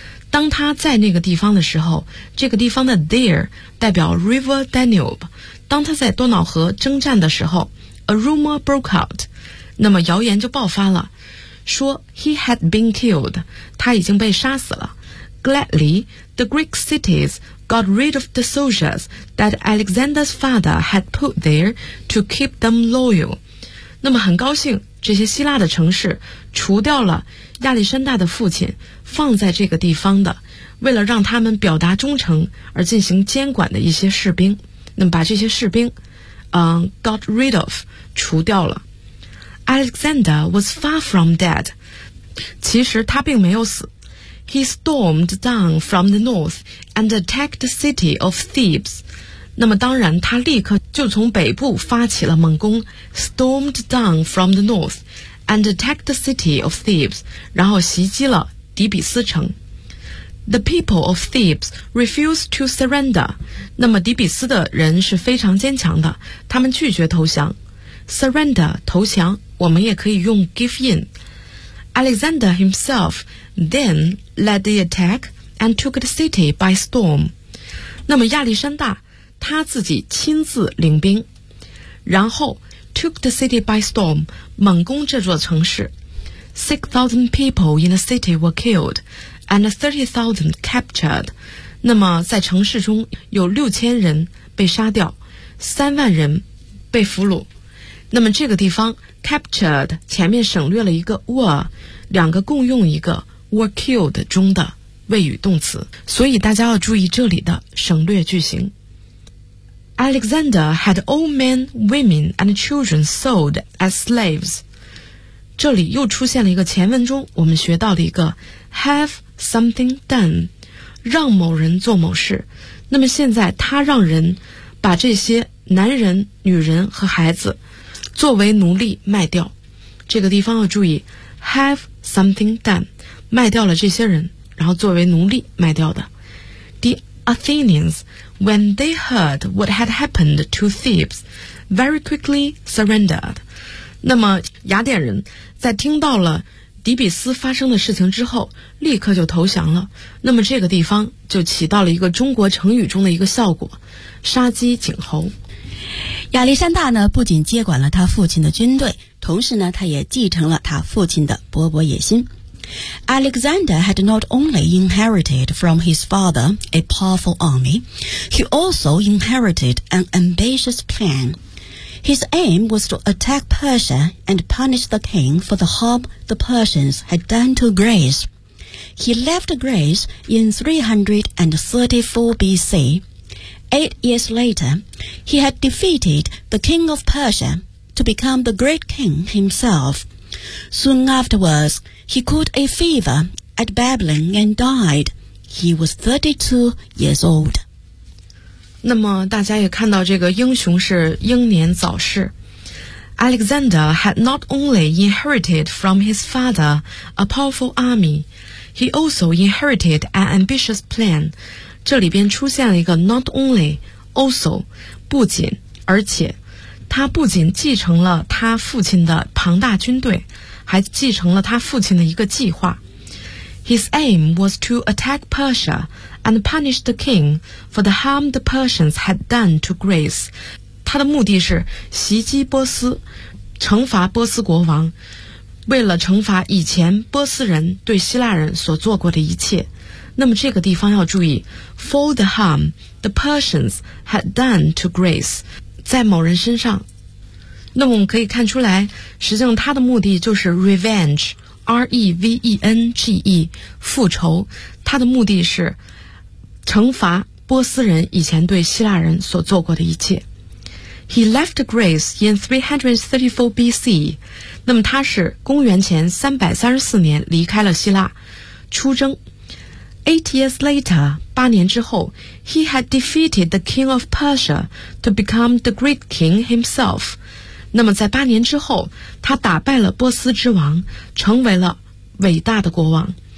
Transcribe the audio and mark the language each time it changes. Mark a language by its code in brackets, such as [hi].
[zh] 当他在那个地方的时候，这个地方的 there 代表 River Danube， 当他在多瑙河征战的时候， [en] a rumor broke out， [zh] 那么谣言就爆发了，说 [en] he had been killed， [zh] 他已经被杀死了。 [en] Gladly, the Greek cities got rid of the soldiers that Alexander's father had put there to keep them loyal。 [zh] 那么很高兴，这些希腊的城市除掉了亚历山大的父亲放在这个地方的，为了让他们表达忠诚而进行监管的一些士兵，那么把这些士兵 [en] got rid of， [zh] 除掉了。 [en] Alexander was far from dead， [zh] 其实他并没有死。 [en] He stormed down from the north and attacked the city of Thebes。 [zh] 那么当然他立刻就从北部发起了猛攻， [en] stormed down from the north and attacked the city of Thebes， [zh] 然后袭击了底比斯城。 [en] The people of Thebes refuse to surrender. [zh] 那么底比斯的人是非常坚强的，他们拒绝投降。 Surrender, 投降，我们也可以用 [en] give in. Alexander himself then led the attack and took the city by storm. [zh] 那么亚历山大他自己亲自领兵，然后 [en] took the city by storm, [zh] 猛攻这座城市。 [en] 6,000 people in the city were killed and 30,000 captured. [zh] 那么在城市中有6000人被杀掉，3万人被俘虏。那么这个地方 captured 前面省略了一个 were, 两个共用一个 [en] were killed [zh] 中的谓语动词，所以大家要注意这里的省略句型。 [en] Alexander had all men, women and children sold as slaves. [zh] 这里又出现了一个前文中我们学到了一个 [en] have something done, [zh] 让某人做某事。那么现在他让人把这些男人、女人和孩子作为奴隶卖掉。这个地方要注意 [en] have something done, [zh] 卖掉了这些人，然后作为奴隶卖掉的。 [en] The Athenians,When they heard what had happened to Thebes, very quickly surrendered. [zh] 那么雅典人在听到了底比斯发生的事情之后立刻就投降了。那么这个地方就起到了一个中国成语中的一个效果，杀鸡儆猴。亚历山大呢，不仅接管了他父亲的军队，同时呢，他也继承了他父亲的勃勃野心。 [en] Alexander had not only inherited from his father a powerful army, he also inherited an ambitious plan. His aim was to attack Persia and punish the king for the harm the Persians had done to Greece. He left Greece in 334 BC. 8 years later, he had defeated the king of Persia to become the great king himself. Soon afterwards,He caught a fever at Babylon and died. He was 32 years old. [zh] 那么大家也看到这个英雄是英年早逝。 [en] Alexander had not only inherited from his father a powerful army, he also inherited an ambitious plan. [zh] 这里边出现了一个 [en] not only, also, [zh] 不仅而且他不仅继承了他父亲的庞大军队，还继承了他父亲的一个计划。 [en] His aim was to attack Persia and punish the king for the harm the Persians had done to Greece. [zh] 他的目的是袭击波斯，惩罚波斯国王，为了惩罚以前波斯人对希腊人所做过的一切。那么这个地方要注意 [en] for the harm the Persians had done to Greece， [zh] 在某人身上。那么我们可以看出来，实际上他的目的就是 revenge, R-E-V-E-N-G-E, 复仇。他的目的是惩罚波斯人以前对希腊人所做过的一切。 [en] He left Greece in 334 BC. [zh] 那么他是公元前334年离开了希腊，出征。 [en] Eight years later, [zh] 八年之后 [en] ,he had defeated the king of Persia to become the great king himself. [zh] 那么在八年之后，他打败了波斯之王，成为了伟大的国王。